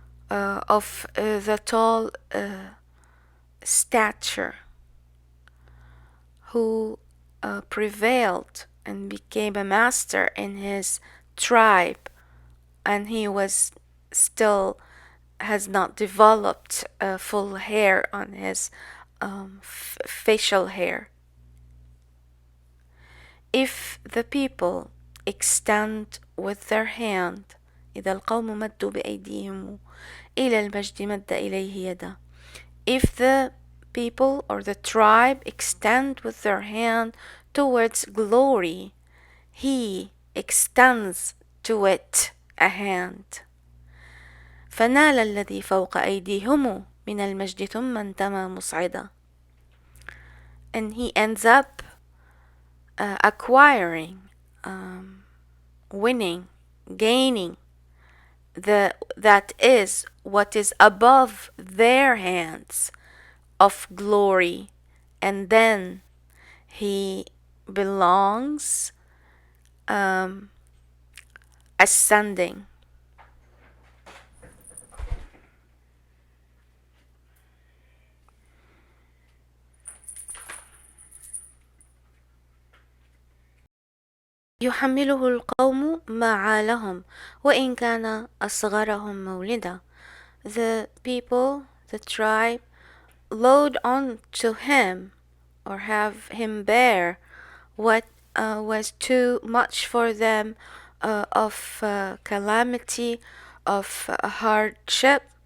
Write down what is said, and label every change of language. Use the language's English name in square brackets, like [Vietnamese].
[English] of the tall stature, who prevailed and became a master in his tribe, and he was still has not developed full hair on his facial hair. If the people extend with their hand, [Arabic] إذا القوم مدوا بأيديهم إلى المجد مد إليه يدا. [English] If the people or the tribe extend with their hand towards glory, he extends to it a hand. [Arabic] فنال الذي فوق أيديهم من المجد ثم انتمى مصعدا. [English] And he ends up acquiring, winning, gaining that is what is above their hands of glory, and then he belongs ascending. [Arabic] يحمله القوم ما عالهم وإن كان أصغرهم مولدا. [English] The people, the tribe, load on to him or have him bear what was too much for them of calamity, of hardship,